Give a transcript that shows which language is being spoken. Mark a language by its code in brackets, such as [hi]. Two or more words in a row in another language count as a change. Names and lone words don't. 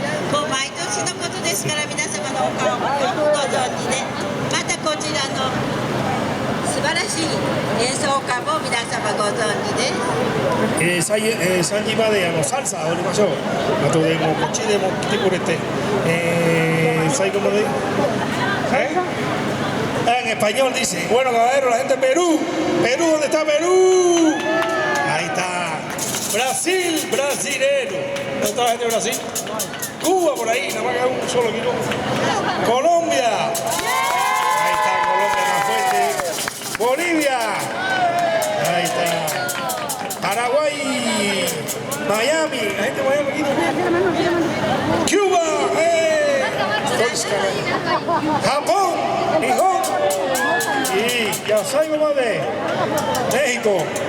[ja] もう毎年のことですから皆様のお顔もよくご存知で、またこちらの素晴らしい演奏家も皆様ご存知です。 3時までサルサ踊りましょう。あとでもこっちでも来てくれて、最後まで。 [es] En español dice, bueno caballero, la gente de Perú, ¿dónde está Perú? Ahí está, Brasil, brasilero, ¿dónde está la gente de Brasil? Cuba por ahí, nada más que un solo kilo. Colombia, ahí está Colombia más fuerte, Bolivia, ahí está, Paraguay, Miami, la gente de Miami aquí, Cuba, Japón, Nihon y ya salgo de México.